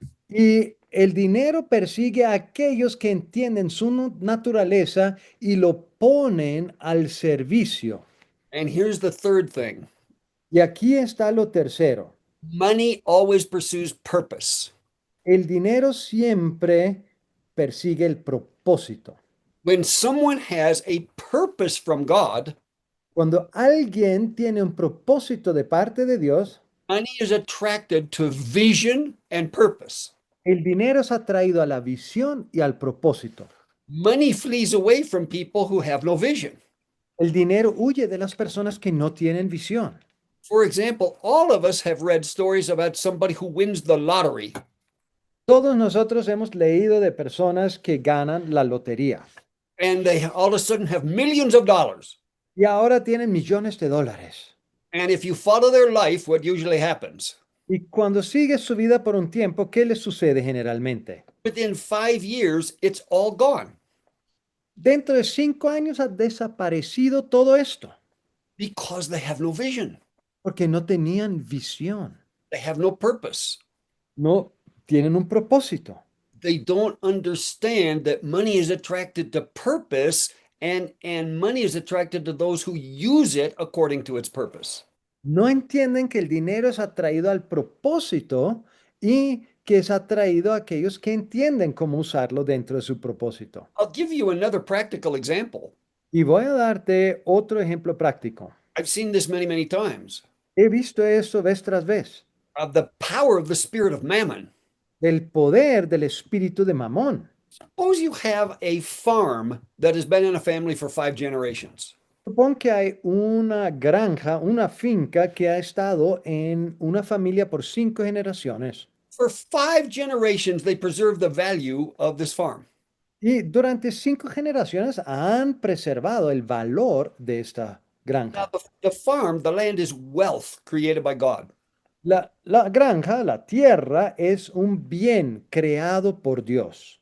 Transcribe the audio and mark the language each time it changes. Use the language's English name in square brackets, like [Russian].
[Spanish] Y el dinero persigue a aquellos que entienden su naturaleza y lo ponen al servicio. [English] And here's the third thing. [Spanish] Y aquí está lo tercero. [English] Money always pursues purpose. [Spanish] El dinero siempre persigue el propósito. [English] When someone has a purpose from God, [Spanish] Cuando alguien tiene un propósito de parte de Dios, [English] money is attracted to vision and purpose. [Spanish] el dinero es atraído a la visión y al propósito. [English] Money flees away from people who have no vision. [Spanish] El dinero huye de las personas que no tienen visión. [English] For example, all of us have read stories about somebody who wins the lottery [Spanish] Todos nosotros hemos leído de personas que ganan la lotería [English] and they all of a sudden have millions of dollars. [Spanish] y ahora tienen millones de dólares. [English] And if you follow their life, what usually happens? [Spanish] Y cuando sigue su vida por un tiempo, ¿qué les sucede generalmente? [English] Within 5 years, it's all gone [Spanish] Dentro de 5 años ha desaparecido todo esto [English] because they have no vision. [Spanish] porque no tenían visión, [English] They have no purpose. [Spanish] no tienen un propósito. [English] They don't understand that money is attracted to purpose and money is attracted to those who use it according to its purpose. [Spanish] No entienden que el dinero es atraído al propósito y que es atraído a aquellos que entienden cómo usarlo dentro de su propósito. [English] I'll give you another practical example. [Spanish] Y voy a darte otro ejemplo práctico. [English] I've seen this many, many times. [Spanish] He visto eso vez tras vez, [English] Of the power of the spirit of mammon. [Spanish] del poder del espíritu de Mamón. [English] Suppose you have a farm that has been in a family for 5 generations. [Spanish] Supón que hay una granja, una finca que ha estado en una familia por 5 generaciones. [English] For 5 generations, they preserve the value of this farm. [Spanish] Y durante 5 generaciones han preservado el valor de esta [English] Now, [Spanish] granja. [English] the farm, the land is wealth created by God. [Spanish] La granja, la tierra, es un bien creado por Dios.